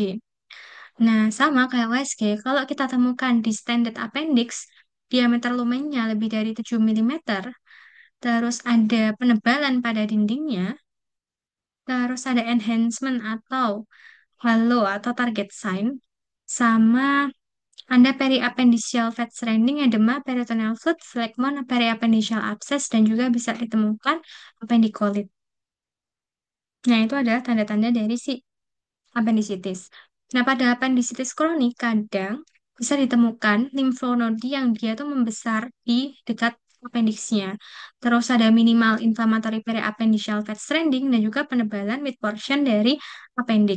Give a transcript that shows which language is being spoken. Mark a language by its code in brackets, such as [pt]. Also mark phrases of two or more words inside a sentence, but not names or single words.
[id] Nah, sama kayak USG, kalau kita temukan di [en] standard appendix, [id] diameter lumennya lebih dari 7 mm, terus ada penebalan pada dindingnya, terus ada enhancement atau halo atau [en] target sign, [id] sama ada [en] periappendiceal fat stranding, edema, peritoneal fluid, phlegmon, periappendiceal abscess, [id] dan juga bisa ditemukan appendikolit. Nah, itu adalah tanda-tanda dari si appendicitis. Nah, pada appendicitis kronik kadang bisa ditemukan limfonodi yang dia tuh membesar di dekat appendixnya. Terus ada [en] minimal inflammatory periappendiceal fat stranding [id] dan juga penebalan [en] mid portion [id] dari appendix.